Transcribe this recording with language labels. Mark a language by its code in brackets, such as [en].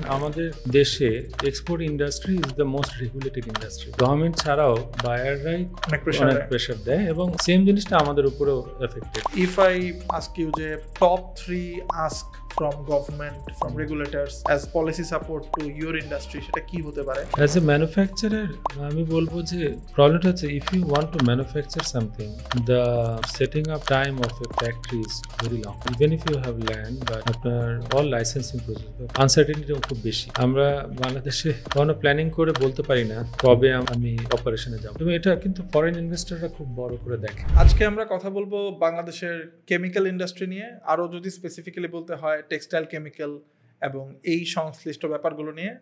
[bn] আমাদের দেশে [en] Export industry is the most regulated industry. [bn] Government ছাড়াও বায়াররাই অনেক প্রেশার দেয় এবং সেম জিনিসটা আমাদের উপরেও affected. [en] if I ask you যে top 3 ask from government, from regulators as policy support to your industry, [bn] সেটা কি হতে পারে? [en] As a manufacturer [bn] আমি বলবো যে প্রবলেমটা হচ্ছে [en] if you want to manufacture something, the setting up time of a factory is very long, even if you have land, but আপনার all licensing process uncertainty [bn] খুব বেশি। আমরা বাংলাদেশে কোনো প্ল্যানিং করে বলতে পারি না কবে আমি অপারেশনে যাব, তবে এটা কিন্তু ফরেন ইনভেস্টররা খুব বড় করে দেখে। আজকে আমরা কথা বলবো বাংলাদেশের কেমিক্যাল ইন্ডাস্ট্রি নিয়ে, আরও যদি স্পেসিফিক্যালি বলতে হয় টেক্সটাইল কেমিক্যাল এবং এই সংশ্লিষ্ট ব্যাপারগুলো নিয়ে।